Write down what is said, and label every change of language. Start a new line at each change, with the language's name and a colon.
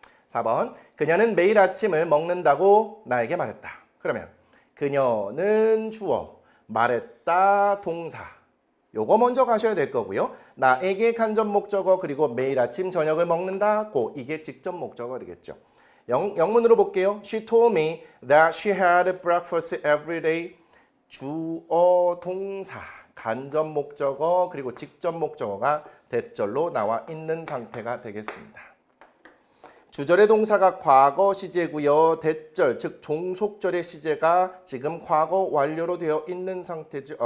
Korean: 4번 그녀는 매일 아침을 먹는다고 나에게 말했다. 그러면 그녀는 주어, 말했다 동사. 요거 먼저 가셔야 될 거고요. 나에게 간접 목적어 그리고 매일 아침 저녁을 먹는다고 이게 직접 목적어가 되겠죠. 영문으로 볼게요.
English: She told me that she had breakfast every day.
Korean: 주어 동사, 간접 목적어 그리고 직접 목적어가 대절로 나와 있는 상태가 되겠습니다. 주절의 동사가 과거 시제고요. 대절, 즉 종속절의 시제가 지금 과거 완료로 되어 있는 상태죠.